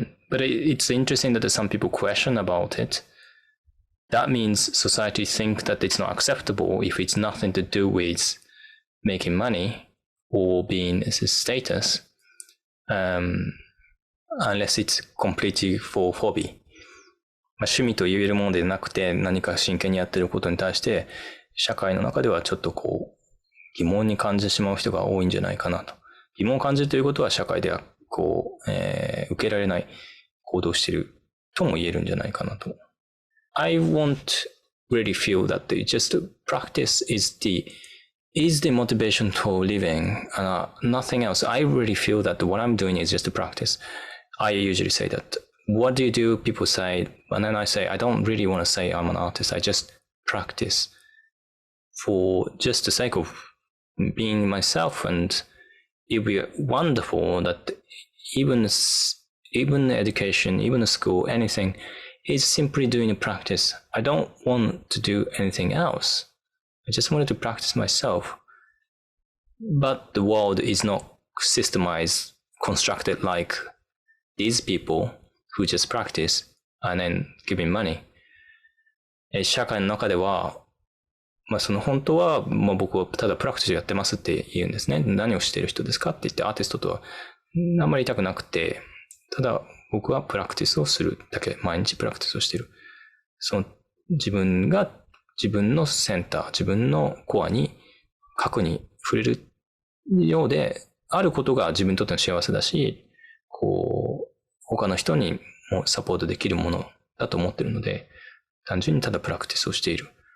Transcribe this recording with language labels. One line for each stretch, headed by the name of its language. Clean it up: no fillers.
English: But it's interesting that some people question about it. That means society think that it's not acceptable if it's nothing to do with making money or being a status, unless it's completely for hobby.
Japanese: 趣味と言えるものでなくて何か真剣にやってることに対して社会の中ではちょっとこう疑問に感じてしまう人が多いんじゃないかなと。疑問を感じるということは社会ではこう、受けられない行動をしているとも言えるんじゃないかなと。
English: I won't really feel that just practice is the motivation for living, nothing else. I really feel that what I'm doing is just a practice. I usually say that. What do you do? People say, and then I say, I don't really want to say I'm an artist. I just practice for just the sake of being myself. And it would be wonderful that even education, even a school, anything is simply doing a practice. I don't want to do anything else. I just wanted to practice myself. But the world is not systemized, constructed like these people who just practice and then giving money.
Japanese: 社会の中では、その本当は、僕はただプラクティスやってますって言うんですね。何をしている人ですかって言ってアーティストとはあんまり言いたくなくて、ただ僕はプラクティスをするだけ、毎日プラクティスをしている。その自分が自分のセンター、自分のコアに、核に触れるようで、あることが自分にとっての幸せだし、こう、他の人にもサポートできるものだと思っているので、単純にただプラクティスをしている。